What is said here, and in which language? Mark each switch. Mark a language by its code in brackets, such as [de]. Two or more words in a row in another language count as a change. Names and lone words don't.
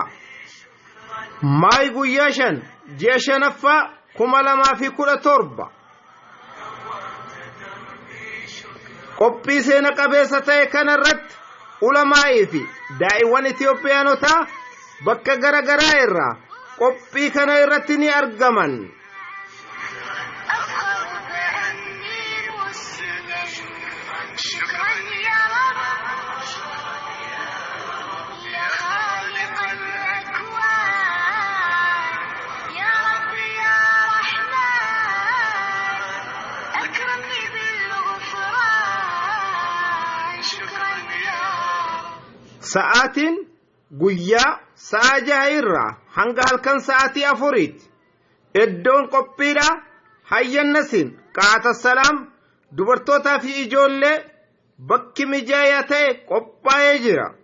[om] Maay guyyaa 5 ji'a 5ffaa 2017 qophii seena qabeessa ta'e kanarratti ulamaa'ii fi daa'iwwan Itoophiyaanotaa bakka garagaraa irraa qophii kana irratti ni argaman. [ar] أفخر بأني مسلم شكرا يا رب يا خالق الأكوان يا رب يا رحمن أكرمني بالغفران شكرا يا [om] Sa'aatiin guyyaa sa'a 6 irraa hanga halkan sa'aatii 4tti iddoon qophiidha. Hayyannasin qaata salaam dubartootaa fi ijoollee bakki mijaa'aa ta'e qophaa'ee jira.